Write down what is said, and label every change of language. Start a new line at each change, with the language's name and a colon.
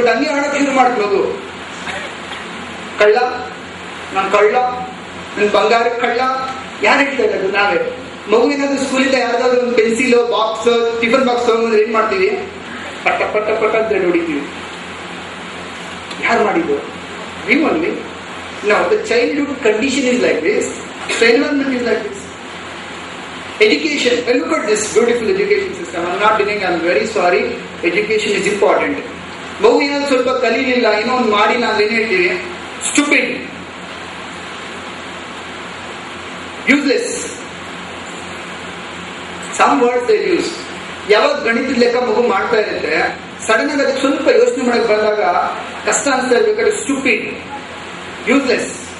Kannada: But ಹಂಗೆ ಆಡಕ್ ಶುರು ಮಾಡ್ತು ಮಗು. ಕಳ್ಳ, ನಾನು ಕಳ್ಳ, ನನ್ ಬಂಗಾರ ಕಳ್ಳ, ಯಾರು ಹೇಳ್ತಾರೆ, ಅದು ನಾವೇ. ಮಗು ಏನಾದ್ರು ಸ್ಕೂಲಿಂದ ಯಾವ್ದಾದ್ರು ಒಂದು ಪೆನ್ಸಿಲ್ ಬಾಕ್ಸ್, ಟಿಫನ್ ಬಾಕ್ಸ್ ತಗೊಂಡ್ರೆ ಏನ್ ಮಾಡ್ತೀವಿ, ಪಟ್ಟ ಪಟ್ಟ ಪಟ್ಟ ಅಂತ ಹೊಡಿತೀವಿ. ಯಾರು ಮಾಡಿದ್ರು,
English: We only. Now the childhood condition is like this, the environment is like this. Education, look at this beautiful education system. I'm not denying, I'm very sorry. Education is important.
Kannada: ಮಗು ಏನಾದ್ರು ಸ್ವಲ್ಪ ಕಲೀಲಿಲ್ಲ, ಏನೋ ಒಂದು ಮಾಡಿ ನಾವು ಏನ್ ಹೇಳ್ತೀವಿ, stupid, useless,
English: Some words they use.
Kannada: ಯಾವಾಗ ಗಣಿತದ ಲೆಕ್ಕ ಮಗು ಮಾಡ್ತಾ ಇರುತ್ತೆ, ಸಡನ್ ಆಗಿ ಅದಕ್ಕೆ ಸ್ವಲ್ಪ ಯೋಚನೆ ಮಾಡಕ್ ಬಂದಾಗ ಕಷ್ಟ ಅನ್ಸ್ತಾ ಇರ್ಬೇಕಾದ್ರೆ ಸ್ಟುಪಿಡ್, ಯೂಸ್ಲೆಸ್.